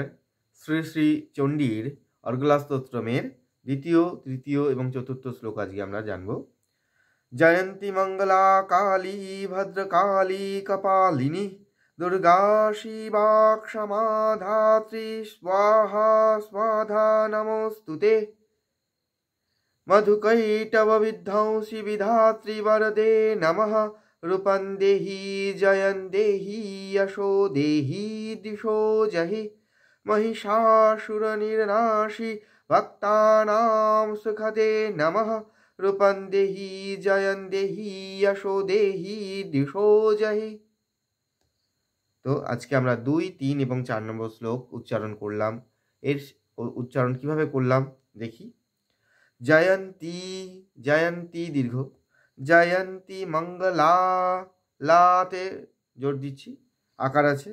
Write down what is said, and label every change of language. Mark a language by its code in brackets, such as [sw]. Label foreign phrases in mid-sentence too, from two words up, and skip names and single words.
[bn] শ্রী শ্রী চণ্ডীর অর্গলা স্তোত্রমের দ্বিতীয়, তৃতীয় এবং চতুর্থ শ্লোক আজকে আমরা জানব। [sa] জয়ন্তী মঙ্গলা কালী ভদ্রকালী কপালিনী দুর্গা শিবা ক্ষমা ধাত্রী স্বাহা স্বাধা নমোস্তুতে। মধুকৈটব বিধ্বংসী বিধাত্রী বরদে নমঃ। রূপং দেহি জয়ং দেহি যশো দেহি দিশো জহি। महिषासुर निर्नाशी भक्तानां सुखदे नमः। रूपं देहि जयं देहि यशो देहि दिशो जहि। [bn] তো আজকে আমরা 2, 3 এবং 4 নম্বর শ্লোক উচ্চারণ করলাম। এর উচ্চারণ কিভাবে করলাম দেখি। জয়ন্তী, জয়ন্তী দীর্ঘ, [sa] জয়ন্তী মঙ্গলা, [bn] লাতে জোর দিচ্ছি, আকার আছে।